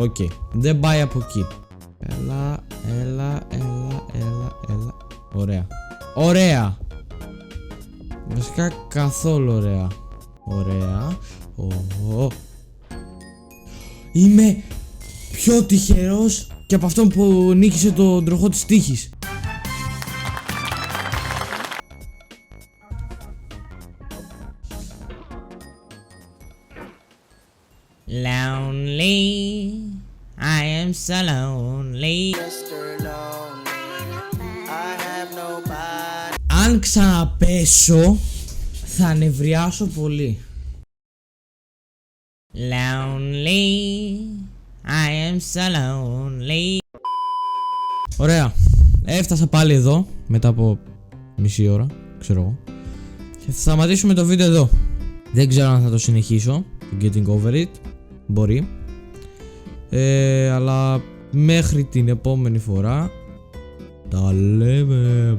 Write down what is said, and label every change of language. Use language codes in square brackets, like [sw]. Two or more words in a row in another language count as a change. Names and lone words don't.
[el] Οκ. Δεν πάει από εκεί. Έλα. Ωραία. Ωραία. Βασικά καθόλου ωραία. Ωραία. Είμαι πιο τυχερός και από αυτόν που νίκησε τον τροχό της τύχης. [en] Lonely, I am so lonely. [el] Αν ξαναπέσω, θα νευριάσω πολύ. [en] Lonely, I am so lonely. [el] Ωραία. Έφτασα πάλι εδώ, μετά από μισή ώρα, ξέρω εγώ. Και θα σταματήσουμε το βίντεο εδώ. Δεν ξέρω αν θα το συνεχίσω, το Getting Over It. Μπορεί. Αλλά μέχρι την επόμενη φορά τα λέμε.